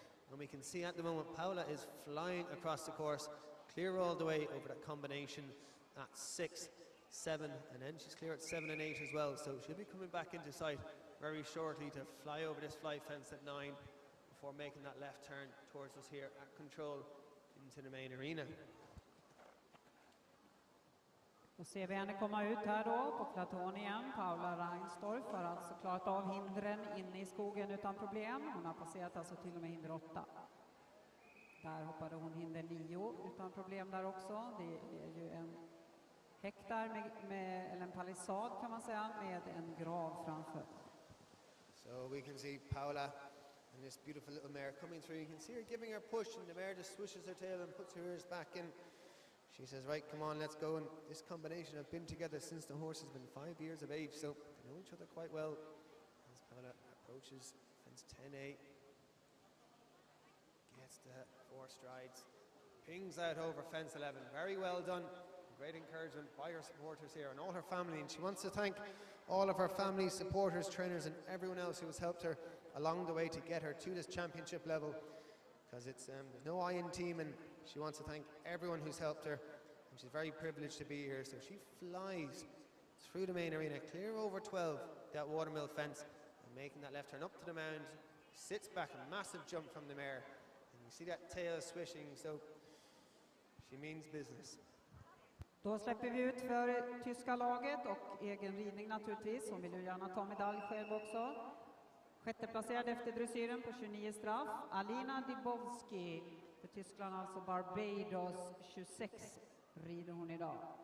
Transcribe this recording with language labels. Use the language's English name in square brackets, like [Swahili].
[English] And we can see at the moment Paula is flying across the course, clear all the way over that combination at 6, 7, and then she's clear at 7 and 8 as well, so she'll be coming back into sight very shortly to fly over this fly fence at 9 before making that left turn towards us here at control into the main arena. [Swedish] Då ser vi henne komma ut här då på platån igen. Paula Reinstorf har alltså klarat av hindren inne i skogen utan problem. Hon har passerat alltså till och med hinder 8. Där hoppade hon hinder 9 utan problem där också. Det är ju en häck där eller en palissad kan man säga, med en grav framför. [English] So we can see Paula and this beautiful little mare coming through. You can see her giving her push, and the mare just swishes her tail and puts her ears back in. She says, right, come on, let's go. And this combination have been together since the horse has been 5 years of age, so they know each other quite well. As Paula approaches fence 10A, gets the 4 strides, pings out over fence 11. Very well done. Great encouragement by her supporters here and all her family. And she wants to thank all of her family, supporters, trainers, and everyone else who has helped her along the way to get her to this championship level. Because it's there's no I in team, and she wants to thank everyone who's helped her, and she's very privileged to be here. So she flies through the main arena, clear over 12, that watermill fence, and making that left turn up to the mound, sits back, a massive jump from the mare, and you see that tail swishing, so she means business. [Swedish] Då släpper vi ut för tyska laget och egen ridning naturligtvis. Hon vill ju gärna ta medalj själv också. Sjätteplacerad efter dressyren på 29 straff. Alina Dibowski för Tyskland, alltså Barbados, 26 rider hon idag.